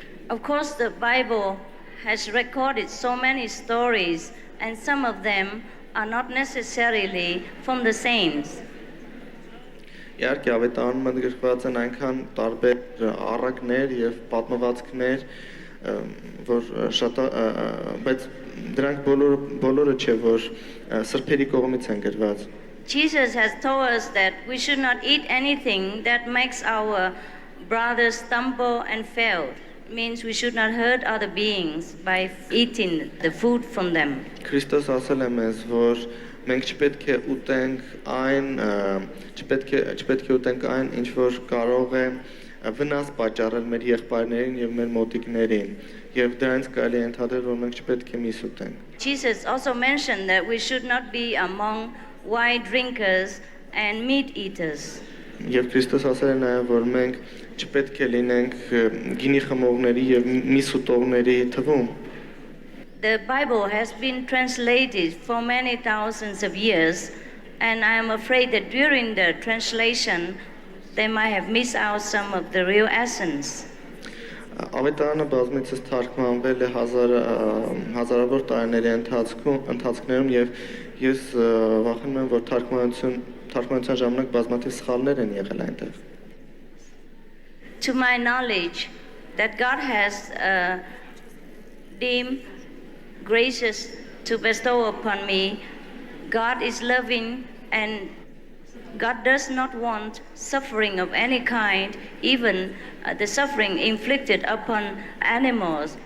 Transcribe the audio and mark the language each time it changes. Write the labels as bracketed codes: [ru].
[en] Of course, the Bible has recorded so many stories, and some of them are not necessarily from the saints. [hy] Իհարկե ավետարանում ընդգրկված են այնքան տարբեր առակներ եւ պատմվածքներ, որ շատ բայց դրանք բոլորը չէ, որ սրբերի կողմից են գրված։ [en] Jesus has told us that we should not eat anything that makes our brothers stumble and fail. It means we should not hurt other beings by eating the food from them. [hy] Քրիստոս ասել է մեզ, որ մենք չպետք է ուտենք այն, չպետք է ուտենք այն, ինչ որ կարող է վնաս պատճառել մեր եղբայրներին եւ մեր մոտիկներին, եւ դրանց կարելի է ընդհանրել, որ մենք չպետք է միս ուտենք։ [en] Jesus also mentioned that we should not be among wine drinkers and meat eaters. [hy] Եվ Քրիստոս ասել է նաեւ, որ մենք չպետք է լինենք գինի խմողների եւ միս ուտողների թվում։ [en] The Bible has been translated for many thousands of years, and I am afraid that during the translation, they might have missed out some of the real essence. [hy] Ավետարանը բազմիցս թարգմանվել է հազարավոր տարիների ընթացքում եւ ես վախենում եմ, որ թարգմանության ժամանակ բազմաթիվ սխալներ են եղել այնտեղ։ [en] To my knowledge, that God has deemed gracious to bestow upon me, God is loving and God does not want suffering of any kind, even the suffering inflicted upon animals.